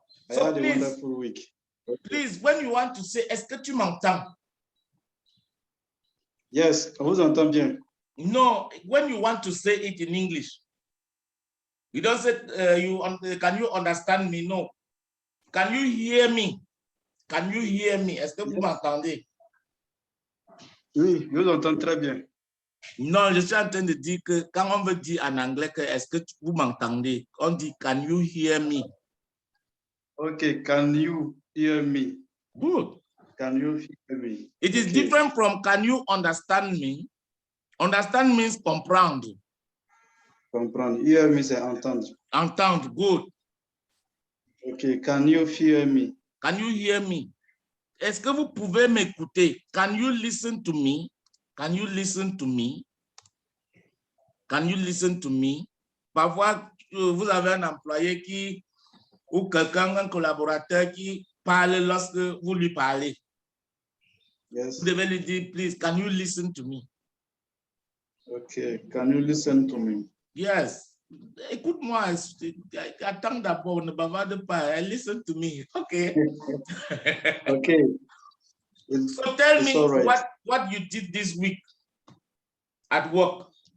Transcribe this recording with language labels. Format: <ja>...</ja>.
<en>I had a wonderful week. Please, when you want to say,</en> <fr>est-ce que tu m'entends? Yes, on vous entend bien.</fr> <en>No, when you want to say it in English, you don't say, can you understand me? No. Can you hear me? Can you hear me?</en> <fr>Est-ce que vous m'entendez? Oui, je vous entends très bien. Non, je suis en train de dire que quand on veut dire en anglais que est-ce que vous m'entendez, on dit</fr> <en>can you hear me? Okay, can you hear me? Good. Can you hear me? It is different from can you understand me? Understand means comprendre.</en> <fr>Comprendre.</fr> <en>Hear me,</en> <fr>c'est entendre. Entendre, good.</fr> <en>Okay, can you hear me? Can you hear me?</en> <fr>Est-ce que vous pouvez m'écouter?</fr> <en>Can you listen to me? Can you listen to me? Can you listen to me?</en> <fr>Parfois, vous avez un employé qui, ou quelqu'un, un collaborateur qui parle lorsque vous lui parlez.</fr> <en>Yes.</en> <fr>Vous devez lui dire,</fr> <en>please, can you listen to me? Okay, can you listen to me?</en> <fr>Yes. Écoute-moi, attends d'abord, ne bavarde pas,</fr> <en>listen to me.</en> <fr>Okay.</fr> <en>Okay. So tell me right. what you did this week at work.</en>